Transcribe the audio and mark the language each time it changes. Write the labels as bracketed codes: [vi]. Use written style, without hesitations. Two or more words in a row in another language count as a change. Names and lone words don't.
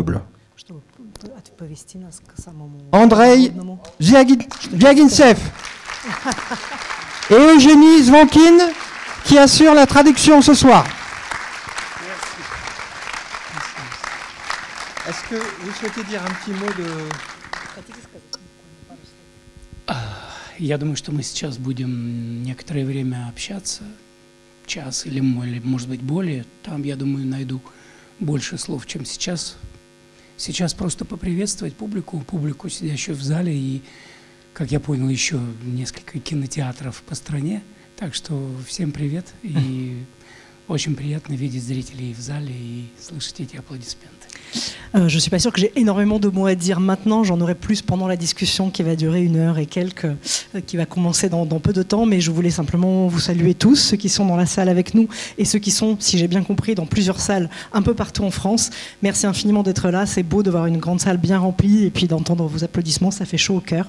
[fr] » Andrei Zviagintsev et Eugénie Zvonkin qui assurent la traduction ce soir. Est-ce que vous souhaitez dire un petit mot de... [ru] Я думаю, что мы сейчас будем некоторое время общаться, час или может быть более. Там, я думаю, найду больше слов, чем сейчас. Сейчас просто поприветствовать публику, сидящую в зале, и, как я понял, еще несколько кинотеатров по стране. Так что всем привет, и очень приятно видеть зрителей в зале и слышать эти аплодисменты. [fr] Je ne suis pas sûre que j'ai énormément de mots à dire maintenant, j'en aurai plus pendant la discussion qui va durer 1 heure et quelques, qui va commencer dans peu de temps, mais je voulais simplement vous saluer tous, ceux qui sont dans la salle avec nous et ceux qui sont, si j'ai bien compris, dans plusieurs salles un peu partout en France. Merci infiniment d'être là, c'est beau de voir une grande salle bien remplie et puis d'entendre vos applaudissements, ça fait chaud au cœur.